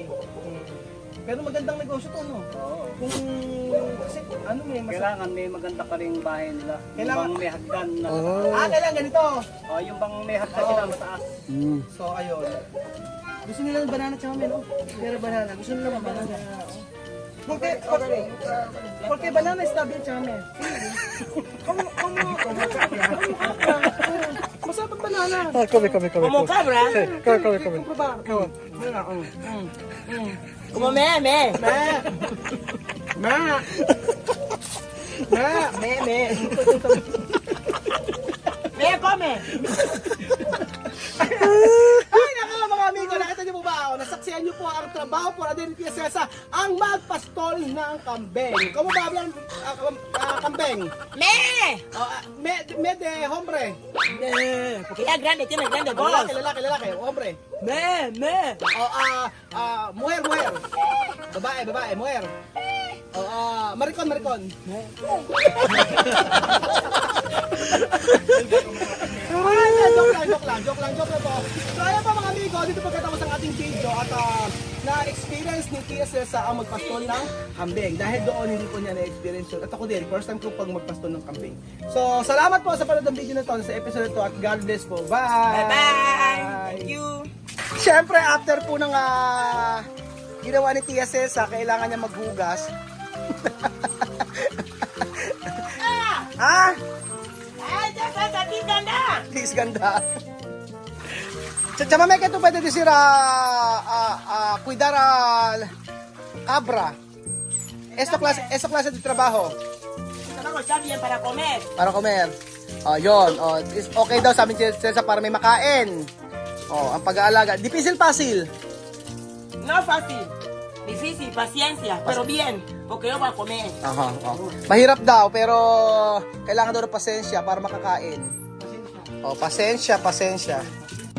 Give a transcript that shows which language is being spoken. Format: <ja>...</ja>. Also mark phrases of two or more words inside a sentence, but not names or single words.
<tl>Pero magandang negosyo to, no? Oo. Kung, kasi ano Kailangan may maganda pa rin bahay nila. Kailangan- Yung bang may hagdan na... kailangan ganito. Oh, yung bang may hagdan sila mataas. Mm. So, ayun. Gusto nila ng banana tsaka men, oh. Pero banana. Gusto nila ng banana.</tl> <es>Porque banana está bien tsaka men. Masarap ang banana. Ah, kami. Como cabra,</es> <tl>Kami. Proba.</tl> <es>como me. Me come.</es> <tl>Ay, nako mga amigo, nakita niyo po ba? Nasaksihan niyo po ang trabaho po natin ni Cesar, ang magpastol ng kambing.</tl> <es>¿Cómo ba hablan kambing? Me. Me de hombre. Porque ya grande, tiene grande voz.</es> <tl>Lalaki, hombre. Me.</tl> <es>Mujer. Babae, mujer.</es> <tl>Maricon. Joke lang po. So ayan pa mga amigo, dito pagkatapos ang ating video at na-experience ni Tia Cesa ang magpastol ng kambing. Dahil doon hindi po niya na-experience yun. At ako din,</tl> <en>first time</en> <tl>ko pag magpastol ng kambing. So salamat po sa panood ng video na to, sa episode na to, at</tl> <en>God bless</en> <tl>po.</tl> <en>Bye! Bye. Thank you.</en> <tl>Siyempre, after po ng ginawa ni Tia Cesa, kailangan niya maghugas. Ah! Ay,</tl> <es>ya está aquí ganda.</es> <en>Please, ganda.</en> <es>Chamame que tú puedes decir cuidar al cabra. Esta clase de trabajo El trabajo está bien para comer. para comer.</es> <tl>Yun.</tl> <en>Is okay</en> <tl>daw sa amin Cesar para may makain. Ang pag-aalaga.</tl> <es>Difícil, fácil. No fácil. Difícil, paciencia, pero bien, porque yo voy a comer.</es> <tl>Mahirap daw, pero kailangan daw ng pasensya para makakain. Pasensya.</tl>